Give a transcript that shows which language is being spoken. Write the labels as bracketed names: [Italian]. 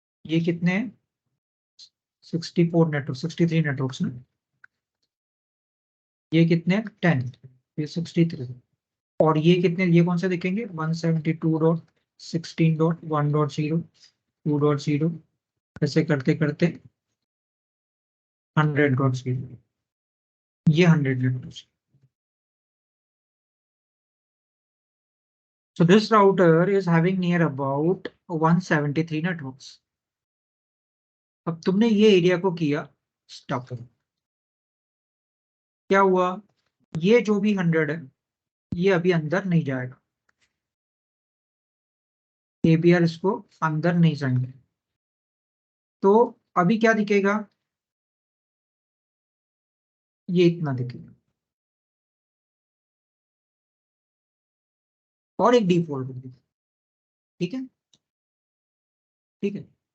[Hindi] ये कितने हैं 64 नेटवर्क, 63 नेटवर्क्स में, ये कितने 10, ये 63, और ये कितने, ये कौन से दिखेंगे 172.16.1.0, 2.0, ऐसे करते करते 100.0, ये 100 network. [English] So this router is having near about 173 networks. [Hindi] अब तुमने ये एरिया को किया स्टॉप, क्या हुआ, ये जो भी 100 है ये अभी अंदर नहीं जाएगा, एबीआर इसको अंदर नहीं जाएंगे, तो अभी क्या दिखेगा, ये इतना दिखेगा, और एक डिफॉल्ट दिखेगा, ठीक है, ठीक है।